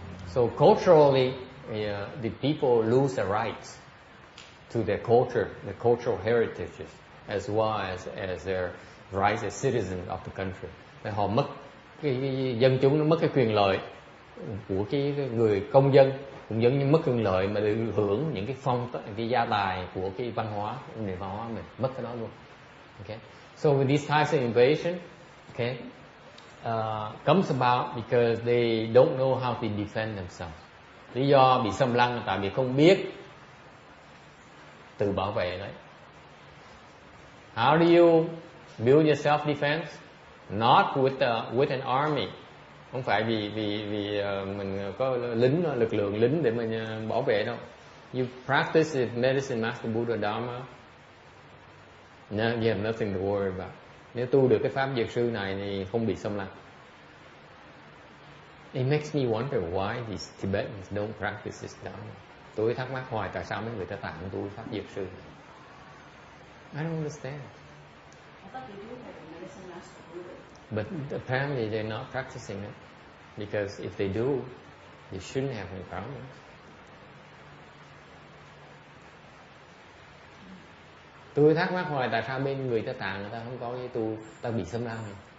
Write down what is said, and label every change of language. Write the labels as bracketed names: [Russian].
[English] So culturally, the people lose their rights to their culture, their cultural heritages, as well as their rights as citizens of the country. [Vietnamese] Để họ mất cái dân chúng, nó mất cái quyền lợi của cái người công dân, cũng giống như mất quyền lợi mà được hưởng những cái gia tài của cái văn hóa, nền văn hóa mình, mất cái đó luôn. Okay. [English] So with these types of invasion, okay, comes about because they don't know how to defend themselves. [Vietnamese] Lý do bị xâm lăng là tại vì không biết tự bảo vệ đấy. [English] How do you build your self-defense? Not with an army. Không phải vì mình có lực lượng lính để mình bảo vệ đâu. You practice with medicine master Buddha Dharma. No, you have nothing to worry about. [Vietnamese] Nếu tu được cái pháp dược sư này thì không bị xâm lăng. [English] It makes me wonder why these Tibetans don't practice this Dharma. [Vietnamese] Tôi thắc mắc hoài tại sao mấy người ta tạng tu pháp dược sư. [English] I don't understand. I thought they do have a medicine master Buddha. But apparently they're not practicing it. Because if they do, they shouldn't have any problems. [Vietnamese] Tôi thắc mắc hoài tại sao bên người ta Tạng người ta không có cái tu, ta bị xâm lăng này.